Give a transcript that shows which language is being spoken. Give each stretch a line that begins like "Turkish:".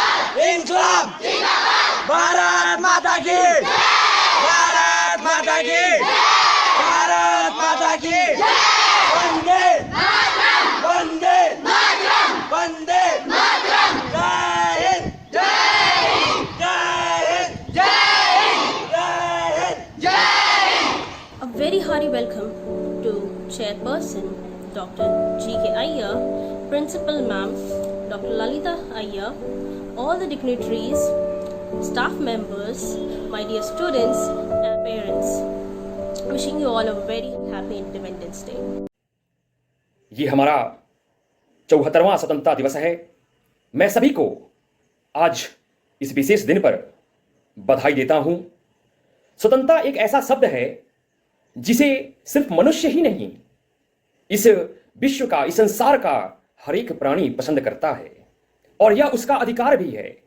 Hindi: भारत माता की भारत माता की भारत माता की वंदे वंदे वंदे जय हिंद जय हिंद जय हिंद जय Hind.
English: A very hearty welcome to Chairperson Dr. G.K. Iyer, Principal Ma'am Dr. Lalita Iyer, all the dignitaries, staff members, my dear students and parents. Wishing you all a very happy Independence Day.
Hindi: ये हमारा 74वां स्वतंत्रता दिवस है। मैं सभी को आज इस विशेष दिन पर बधाई देता हूं। स्वतंत्रता एक ऐसा शब्द है जिसे सिर्फ मनुष्य ही नहीं, इस विश्व का, इस संसार का हर एक प्राणी पसंद करता है और यह उसका अधिकार भी है।